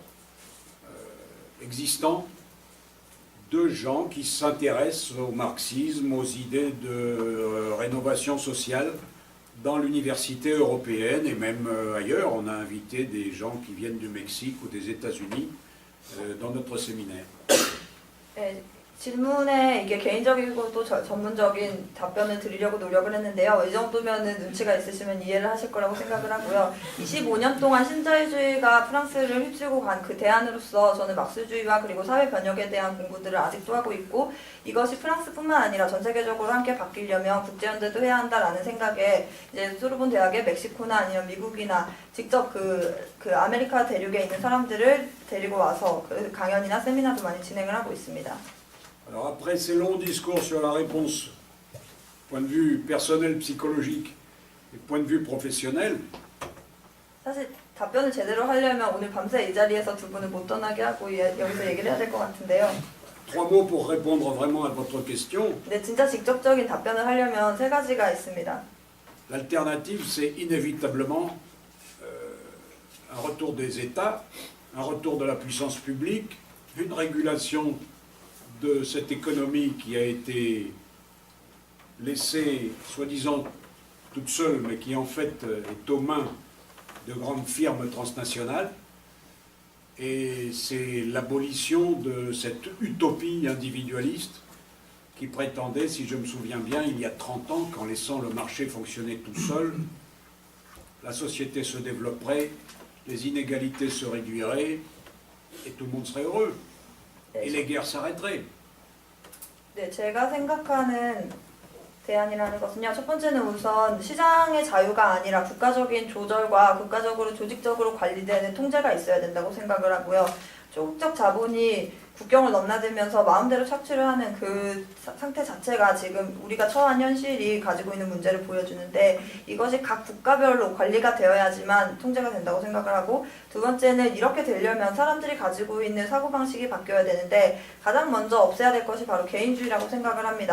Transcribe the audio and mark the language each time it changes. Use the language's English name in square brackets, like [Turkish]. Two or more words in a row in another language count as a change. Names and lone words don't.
[French] existant, de gens qui s'intéressent au marxisme, aux idées de rénovation sociale dans l'université européenne et même ailleurs. On a invité des gens qui viennent du Mexique ou des États-Unis dans notre séminaire. [Korean] 네, 질문에 이게 개인적이고 또 전문적인 답변을 드리려고 노력을 했는데요. 이 정도면은 눈치가 있으시면 이해를 하실 거라고 생각을 하고요. 25년 동안 신자유주의가 프랑스를 휩쓸고 간 그 대안으로서 저는 막스주의와 그리고 사회 변혁에 대한 공부들을 아직도 하고 있고 이것이 프랑스뿐만 아니라 전 세계적으로 함께 바뀌려면 국제연대도 해야 한다라는 생각에 이제 소르본 대학의 멕시코나 아니면 미국이나 직접 그 아메리카 대륙에 있는 사람들을 데리고 와서 그 강연이나 세미나도 많이 진행을 하고 있습니다. [French] Alors après ces longs discours sur la réponse, point de vue personnel, psychologique et point de vue professionnel, [Korean] 사실 답변을 제대로 하려면 오늘 밤새 이 자리에서 두 분을 못 떠나게 하고 여기서 얘기를 해야 될 것 같은데요. [French] 3 mots pour répondre vraiment à votre question. [Korean] 근데 진짜 직접적인 답변을 하려면 3가지가 있습니다. [French] L'alternative, c'est inévitablement un retour des États, un retour de la puissance publique, une régulation de cette économie qui a été laissée, soi-disant, toute seule, mais qui en fait est aux mains de grandes firmes transnationales. Et c'est l'abolition de cette utopie individualiste qui prétendait, si je me souviens bien, il y a 30 ans, qu'en laissant le marché fonctionner tout seul, la société se développerait, les inégalités se réduiraient et tout le monde serait heureux. Et les guerres s'arrêteraient. [Korean] 네, 제가 생각하는 대안이라는 것은요. 첫 번째는 우선 시장의 자유가 아니라 국가적인 조절과 국가적으로 조직적으로 관리되는 통제가 있어야 된다고 생각을 하고요. 조국적 자본이 국경을 넘나들면서 마음대로 착취를 하는 그 상태 자체가 지금 우리가 처한 현실이 가지고 있는 문제를 보여주는데 이것이 각 국가별로 관리가 되어야지만 통제가 된다고 생각을 하고 두 번째는 이렇게 되려면 사람들이 가지고 있는 사고방식이 바뀌어야 되는데 가장 먼저 없애야 될 것이 바로 개인주의라고 생각을 합니다.